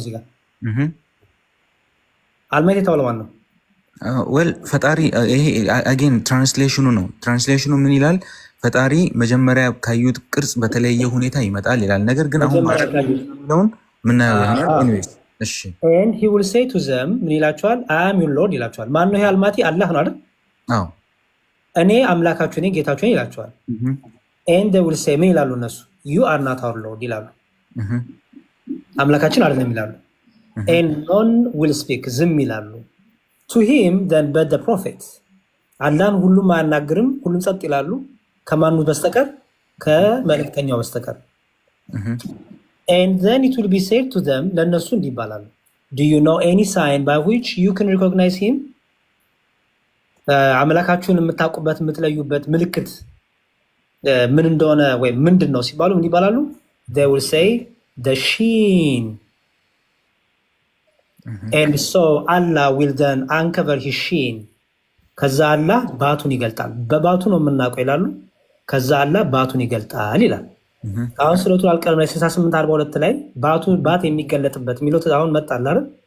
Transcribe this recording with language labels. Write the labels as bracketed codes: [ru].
[am] እዚህ ጋር አልማይቲ የተባለው ማን ነው? ፈጣሪ። ይሄ አጌን ትራንስሌሽኑ ነው። ትራንስሌሽኑ ምን ይላል? ፈጣሪ መጀመሪያ ካዩት ቅርጽ በተለየ ሁኔታ ይመጣል ይላል። ነገር ግን አሁን ማለውን ምናየው ይሆናል። ኤኒዌይስ እሺ [en] and he will say to them [am] ምን ይላቸዋል? [en] I am your Lord [am] ይላቸዋል። ማን ነው ይሄ አልማቲ? አላህ ነው አይደል? አዎ እኔ አምላካችሁ ነኝ ጌታችሁ ነኝ ይላቸዋል። [en] and they will say [am] ምን ይላሉ እነሱ? [en] you are not our Lord [am] ይላሉ። አምላካችን አይደለም ይላሉ። [en] and none will speak [am] ዝም ይላሉ። [en] to him then but the prophet [am] አላህን ሁሉም አያናግርም፣ ሁሉም ጸጥ ይላሉ ከማኑ በስተቀር ከመልእክተኛው በስተቀር። [en] and then it will be said to them [am] ለነሱ እንዲባላሉ [en] do you know any sign by which you can recognize him [am] አምላካችሁን የምታውቁበት የምትለዩበት ምልክት ምን እንደሆነ ወይ ምንድን ነው ሲባሉ ምን ይባላሉ? [en] they will say the sheen and so Allah will then uncover his sheen [am] ከዛ አላህ ባቱን ይገልጣል። በባቱ ነው የምናውቀው ይላሉ። ከዛ አላህ ባቱን ይገልጣል ይላል። አሁን ሱረቱል አልቀለም ላይ 68:42 ላይ ባት የሚገለጥበት የሚለው አሁን መጣል አይደል?